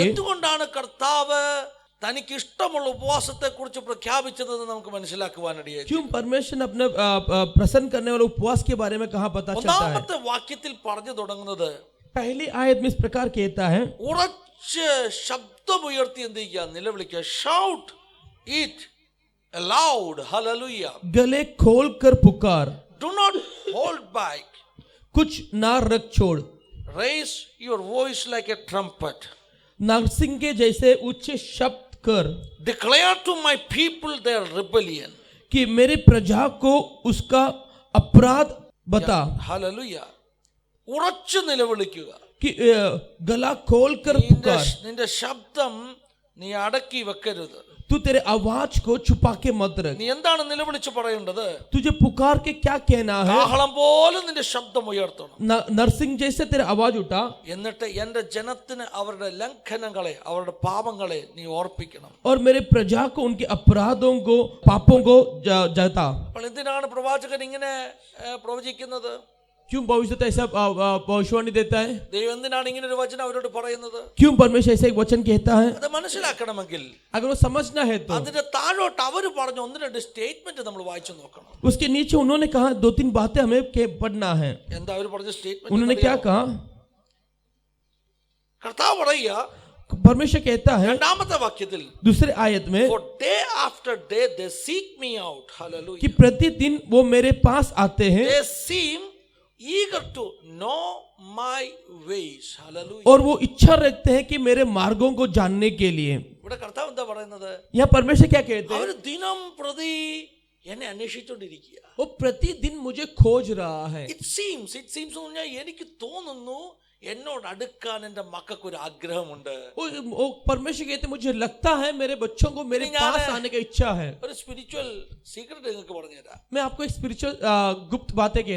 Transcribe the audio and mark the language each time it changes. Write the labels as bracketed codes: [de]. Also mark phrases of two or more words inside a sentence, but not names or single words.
[ml] എന്തുകൊണ്ടാണ് കർത്താവ് തനിക്ക് ഇഷ്ടമുള്ള ഉപവാസത്തെ കുറിച്ച് പ്രഖ്യാപിച്ചതെന്ന് നമുക്ക് മനസ്സിലാക്കുവാനിടയായി. [hi] क्यों परमेश्वर ने अपने प्रसन्न करने वाले उपवास के बारे में कहाँ पता चलता है. [ml] ഒന്നാമത്തെ വാക്യത്തിൽ പറഞ്ഞു തുടങ്ങുന്നത്, [hi] पहली आयत में इस प्रकार कहता है, [ml] ഉറച്ച് ശബ്ദമുയർത്തി എന്ത് ചെയ്യുക, നിലവിളിക്കുക. [en] shout it aloud. ഹല്ലേലൂയ. [hi] गले खोल कर पुकार, [en] do not hold back. [hi] कुछ ना रख छोड़, [en] raise your voice like a trumpet. [hi] नरसिंह के जैसे ऊंचे शब्द कर, [en] declare to my people their rebellion. [hi] कि मेरे प्रजा को उसका अपराध बता. [ml] ഹല്ലേലൂയ. ഉറച്ചു നിലവിളിക്കുക. [hi] कि गला खोल कर पुकार, [ml] നിന്റെ ശബ്ദം നീ അടക്കി വെക്കരുത്. [hi] तू तेरे आवाज को छुपा के मत रख. [ml] നീ എന്താണ് നിലവിളിച്ച് പറയേണ്ടത്? [hi] तुझे पुकार के क्या कहना है. [ml] കാഹളം പോലെ നിന്റെ ശബ്ദം ഉയർത്തണം. [hi] नरसिंह जैसे तेरा आवाज उठा, [ml] എന്നിട്ട് എന്റെ ജനത്തിന് അവരുടെ ലംഘനങ്ങളെ, അവരുടെ പാപങ്ങളെ നീ ഓർപ്പിക്കണം. [hi] और मेरे प्रजा को उनके अपराधों को, पापों को जता. [ml] അപ്പോൾ എന്തിനാണ് പ്രവാചകൻ ഇങ്ങനെ പ്രവചിക്കുന്നത്? [hi] क्यों भविष्य ऐसा भविष्यवाणी देता है. [ml] ദൈവം എന്തിനാണ് ഇങ്ങനെ ഒരു വചനം അവരോട് പറയുന്നത്? [hi] क्यों परमेश्वर ऐसा एक वचन कहता है. [ml] അത് മനസ്സിലാക്കണമെങ്കിൽ [hi] अगर वो समझना है तो [ml] അതിന്റെ താഴോട്ട് അവർ പറഞ്ഞ 1-2 സ്റ്റേറ്റ്മെന്റ് നമ്മൾ വായിച്ചു നോക്കണം. [hi] उसके नीचे उन्होंने कहा 2-3 बातें हमें पढ़ना है. [ml] എന്താ അവർ പറഞ്ഞ [hi] उन्होंने क्या [ml] സ്റ്റേറ്റ്മെന്റ്? [hi] कहा. [ml] കർത്താവ് പറയുക [hi] परमेश्वर कहता है [ml] രണ്ടാമത്തെ വാക്യത്തിൽ, [hi] दूसरे आयत में, [en] for day after day they seek me out. Hallelujah. [hi] कि प्रतिदिन वो मेरे पास आते हैं [en] They seem eager to know my ways. Hallelujah. [hi] और वो इच्छा रखते हैं कि मेरे मार्गों को जानने के लिए. [ml] ഇവിടെ കർത്താവ് എന്താ പറയുന്നത്? [hi] यहाँ परमेश्वर क्या कहते हैं. [ml] അവർ ദിനം പ്രതി എന്നെ അന്വേഷിച്ചുകൊണ്ടിരിക്കുക. [hi] वो प्रतिदिन मुझे खोज रहा है. [en] It seems [ml] എന്ന് പറഞ്ഞാൽ എനിക്ക് തോന്നുന്നു എന്നോട് അടുക്കാൻ എൻ്റെ മക്കൾക്ക് ഒരു ആഗ്രഹമുണ്ട്. [hi] वो परमेश्वर कहते हैं मुझे लगता है मेरे बच्चों को मेरे पास आने की इच्छा है. [ml] ഒരു [en] spiritual secret [ml] നിങ്ങൾക്ക് പറഞ്ഞുതരാം. [hi] मैं आपको एक स्पिरिचुअल गुप्त बातें कहता